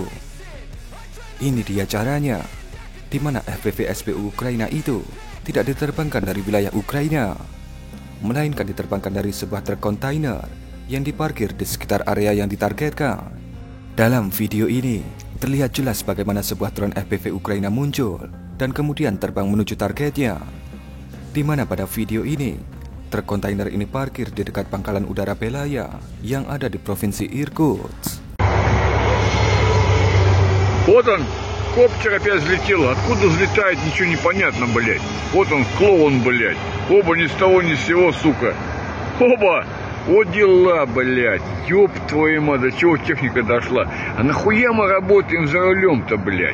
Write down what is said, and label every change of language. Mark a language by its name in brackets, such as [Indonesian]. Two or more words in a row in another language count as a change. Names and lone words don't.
[Indonesian] Ini dia caranya, di mana FPV SBU Ukraina itu tidak diterbangkan dari wilayah Ukraina, melainkan diterbangkan dari sebuah truk kontainer yang diparkir di sekitar area yang ditargetkan. Dalam video ini, terlihat jelas bagaimana sebuah drone FPV Ukraina muncul dan kemudian terbang menuju targetnya. Di mana pada video ini, truk kontainer ini parkir di dekat pangkalan udara Belaya yang ada di provinsi Irkutsk. [Russian] Вот он, коптер опять взлетел. Откуда взлетает, ничего непонятно, блядь. Вот он, клоун, блядь. Оба ни с того ни с сего, сука. Оба! Вот дела, блядь. Ёб твою мать, до чего техника дошла. А нахуя мы работаем за рулем-то, блядь?